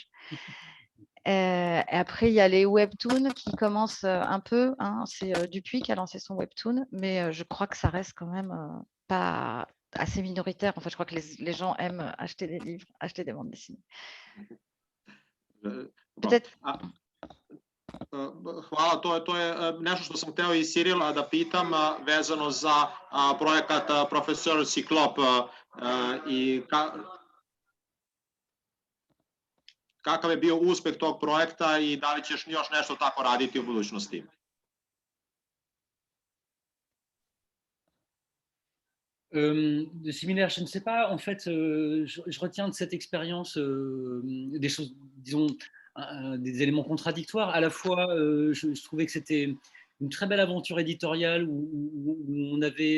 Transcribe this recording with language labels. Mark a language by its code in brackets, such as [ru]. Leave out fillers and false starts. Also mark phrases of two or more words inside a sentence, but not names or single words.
[fr] Et après, il y a les webtoons qui commencent un peu, hein, c'est Dupuis qui a lancé son webtoon, mais je crois que ça reste quand même pas assez minoritaire. En fait, je crois que les gens aiment acheter des livres, acheter des bandes dessinées. Peut-être. [sr] Hvala, to je nešto što sam hteo i Cirila da pitam vezano za projekat Profesor Ciklop i kakav je bio uspeh tog projekta i da li ćeš još nešto tako raditi u budućnosti? [fr] Similaire, je ne sais pas. En fait, je retiens de cette expérience des choses, disons, des éléments contradictoires. À la fois, je trouvais que c'était une très belle aventure éditoriale où on avait.